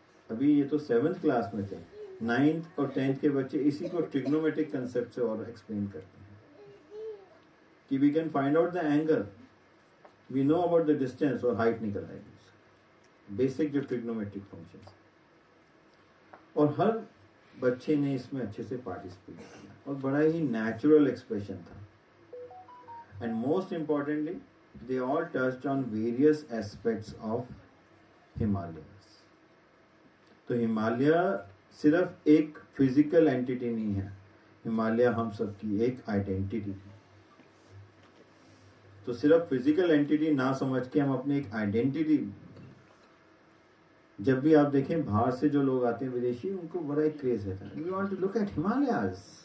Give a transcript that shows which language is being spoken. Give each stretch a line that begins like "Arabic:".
Hindi: अभी ये तो 7th क्लास में थे, 9th और 10th के बच्चे इसी को ट्रिग्नोमेट्रिक कंसेप्ट से और एक्सप्लेन करते हैं कि
English: we can find out the angle, we know about the distance
Hindi: और हाइट निकल आएगी। बेसिक जो ट्रिग्नोमेट्रिक फंक्शंस, और हर बच्चे ने इसमें अच्छे से पार्टिसिपेट किया और बड़ा ही नेचुरल एक्सप्रेशन था.
English: And most importantly they all touched on various aspects of Himalayas.
Hindi: तो हिमालय सिर्फ एक फिजिकल एंटिटी नहीं है, हिमालय हम सब की एक आइडेंटिटी है. तो सिर्फ फिजिकल एंटिटी ना समझ के हम अपनी एक आइडेंटिटी, जब भी आप देखें बाहर से जो लोग आते हैं विदेशी, उनको बड़ा एक क्रेज रहता है,
English: We want to look at Himalayas.